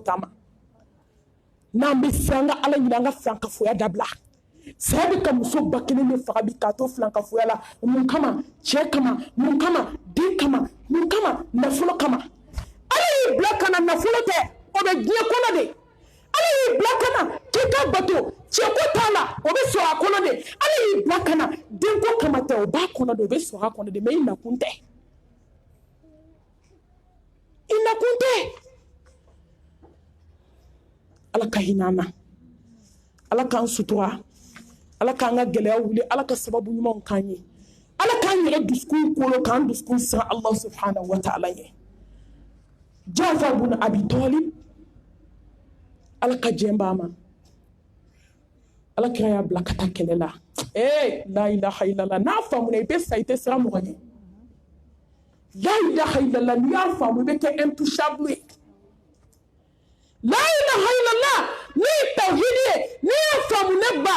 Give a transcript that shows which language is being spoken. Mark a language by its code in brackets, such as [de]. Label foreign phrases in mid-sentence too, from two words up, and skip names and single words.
[bm] ta ma n'an bɛ siran an ka ala ɲini an ka filankafoya dabila saya bɛ ka muso ba kelen de faga bi k'a to filankafoya la mun kama cɛ kama mun kama den kama mun kama nafolo kama ala y'i bila ka na nafolo tɛ o bɛ diɲɛ kɔnɔ de ala y'i bila ka na k'i ka bato cɛko t'a la o bɛ sɔrɔ a kɔnɔ de ala y'i bila ka na denko kama tɛ o b'a kɔnɔ de o bɛ sɔrɔ a kɔnɔ de mɛ i nakun tɛ i nakun tɛ ala ka hinɛ an na ala k'an sutura ala k'an ka gɛlɛya wuli ala ka sababu ɲumanw k'an ye ala k'an yɛrɛ dusukun kolo k'an dusukun siran ala [ar] سبحانه وتعالى [bm] ye Jafar bin Abi Talib ala ka jɛn b'a ma ala kira y'a bila ka taa kɛlɛ [ar] لا لا إله إلا الله [bm] n'a faamuna i bɛ sa i tɛ siran mɔgɔ ɲɛ [ar] لا إله إلا الله [bm] n'i y'a faamu i bɛ kɛ intouchable ye [ar] لا إله إلا الله [bm] ni tawhidi ye n'i y'a faamu ne ba